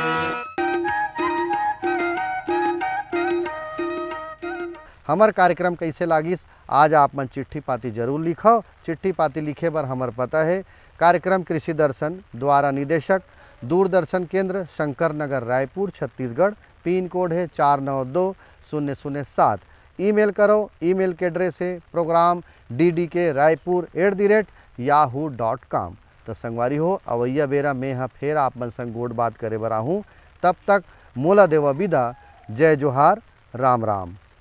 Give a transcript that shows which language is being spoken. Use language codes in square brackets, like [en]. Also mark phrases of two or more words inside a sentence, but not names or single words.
[hne] हमार कार्यक्रम कैसे लागिस आज आप मन चिट्ठी पाती जरूर लिखो। चिट्ठी पाती लिखे बर हमार पता है कार्यक्रम कृषि दर्शन द्वारा निदेशक दूरदर्शन केंद्र शंकर नगर रायपुर छत्तीसगढ़। पिन कोड है 492007। ईमेल करो, ईमेल के एड्रेस है program ddk.raipur@yahoo.com। तो संगवारी हो अवैया बेरा में हाँ फिर आप मन संग गोड़ बात करे बर आहूँ। तब तक मोला देवा विदा। जय जोहार, राम राम।